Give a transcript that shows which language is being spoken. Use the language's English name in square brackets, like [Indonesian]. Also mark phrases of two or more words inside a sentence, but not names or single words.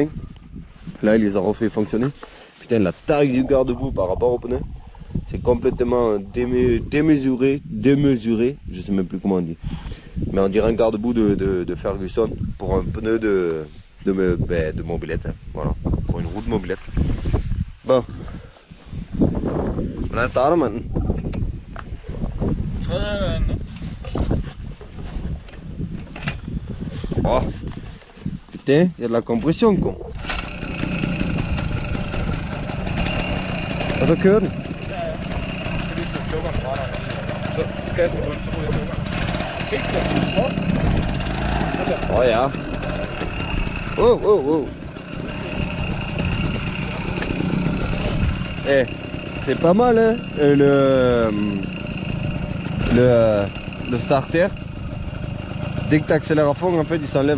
[French] Là, il les a refait fonctionner. Putain, la taille du garde-boue par rapport au pneu, c'est complètement démesuré, je sais même plus comment on dit. Mais on dirait un garde-boue de Ferguson pour un pneu de mobilette, hein. Voilà, pour une roue de mobilette. Bon, on a [Danish] startet, man. [French] Oh, putain, il y a de la compression quoi. [Danish] Og så kører den. Oh ja. Oh, oh, oh. [French] Eh, c'est pas mal hein, le starter. Dès que tu accélères à fond, en fait, il s'enlève.